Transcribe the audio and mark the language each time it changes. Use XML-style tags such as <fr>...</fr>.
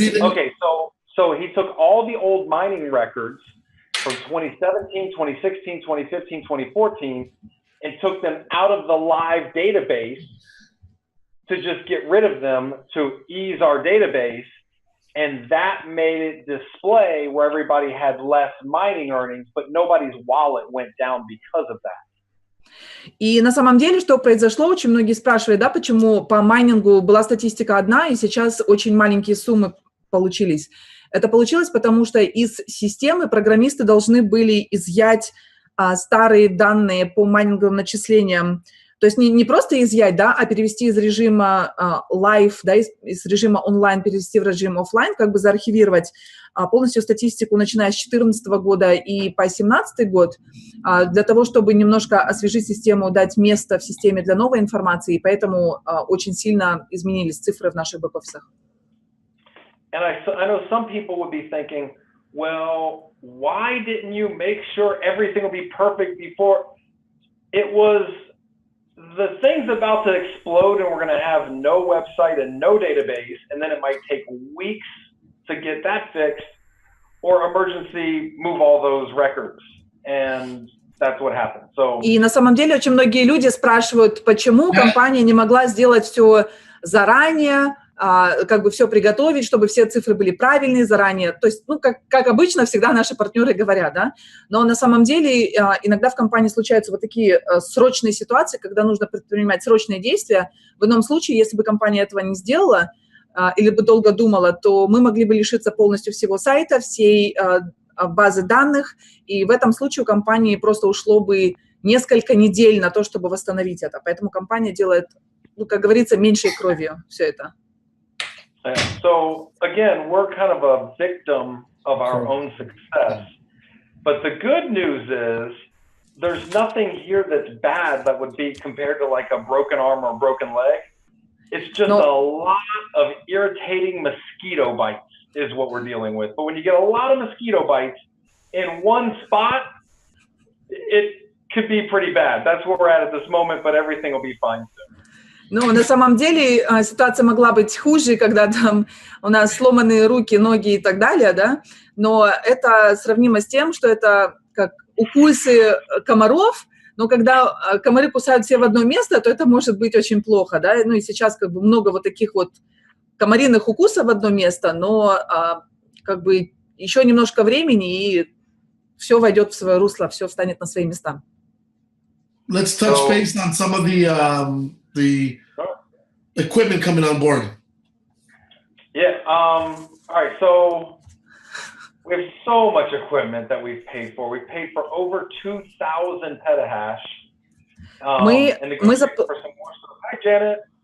<en>okay, so he took all the old mining records from 2017, 2016, 2015, 2014, and took them out of the live database to just get rid of them to ease our database, and that made it display where everybody had less mining earnings, but nobody's wallet went down because of that.</en> <ru>И на самом деле, что произошло, очень многие спрашивают, да, почему по майнингу была статистика одна, и сейчас очень маленькие суммы получились. Это получилось, потому что из системы программисты должны были изъять старые данные по майнинговым начислениям. То есть не просто изъять, да, а перевести из режима live, да, из режима онлайн перевести в режим офлайн, как бы заархивировать полностью статистику, начиная с 2014 года и по 2017 год, для того, чтобы немножко освежить систему, дать место в системе для новой информации, и поэтому очень сильно изменились цифры в наших бэк-офисах.</ru> <en>And I know some people would be thinking, well, why didn't you make sure everything would be perfect before? It was the thing's about to explode and we're going to have no website and no database, and then it might take weeks to get that fixed, or emergency move all those records. And that's what happened. So,</en> <ru>и на самом деле очень многие люди спрашивают, почему компания не могла сделать все заранее, как бы все приготовить, чтобы все цифры были правильные заранее. То есть, ну, как обычно, всегда наши партнеры говорят, да. Но на самом деле иногда в компании случаются вот такие срочные ситуации, когда нужно предпринимать срочные действия. В ином случае, если бы компания этого не сделала или бы долго думала, то мы могли бы лишиться полностью всего сайта, всей базы данных, и в этом случае у компании просто ушло бы несколько недель на то, чтобы восстановить это. Поэтому компания делает, ну, как говорится, меньшей кровью все это.</ru> <en>So, again, we're kind of a victim of our own success. But the good news is there's nothing here that's bad that would be compared to like a broken arm or a broken leg. It's just a lot of irritating mosquito bites is what we're dealing with. But when you get a lot of mosquito bites in one spot, it could be pretty bad. That's where we're at this moment, but everything will be fine soon.</en> <ru>Ну, на самом деле ситуация могла быть хуже, когда там у нас сломанные руки, ноги и так далее, да, но это сравнимо с тем, что это как укусы комаров, но когда комары кусают все в одно место, то это может быть очень плохо, да, ну и сейчас как бы много вот таких вот комариных укусов в одно место, но как бы еще немножко времени, и все войдет в свое русло, все встанет на свои места.</ru> <en>Let's touch base on some of the equipment coming on board. Yeah. All right. So we have so much equipment that we've paid for. We paid for over 2,000 petahash. And negotiating for some more stuff. Hi, Janet.</en>